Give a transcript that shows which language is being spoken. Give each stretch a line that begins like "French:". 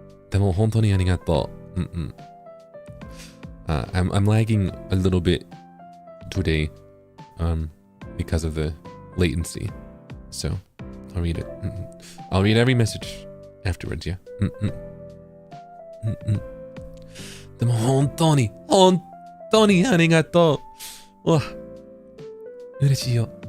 Japanese: でも本当にありがとう。
English: I'm lagging a little bit today, because of the latency. So, I'll read it. I'll read every message afterwards, yeah.
Japanese: でも本当にありがとう。うわ、嬉しいよ。